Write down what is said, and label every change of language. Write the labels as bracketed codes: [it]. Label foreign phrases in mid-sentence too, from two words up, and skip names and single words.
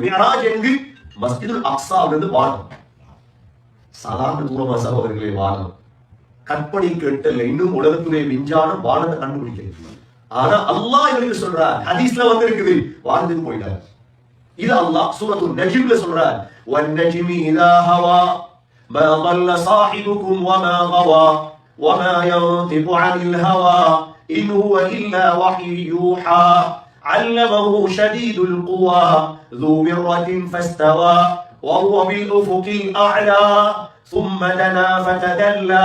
[ta] மிஅராஜ் எங்கு? மஸ்ஜிதுல் அக்ஸாவிலிருந்து வானம். சாதாரண தூரமா சகோதரர்களே? வானம் கற்பனை கேட்டல்ல. இன்னும் உலகத்துடைய விஞ்ஞானம் வானத்தை கண்டுபிடிக்கிறது. ஆனா அல்லாஹ் எங்களுக்கு சொல்றார், ஹதீஸ்ல வந்து இருக்குது, வானத்துக்கு போயிட்டார். இது அல்லாஹ் சூரத்துல் நஜ்ம்ல சொல்றார், [ar] والنجم إذا هوى ما ضل صاحبكم وما غوى وما ينطق عن الهوى إن هو إلا وحي يوحى علمه شديد القوى ذو مرة فاستوى وهو بالأفق الأعلى ثم دنا فتدلى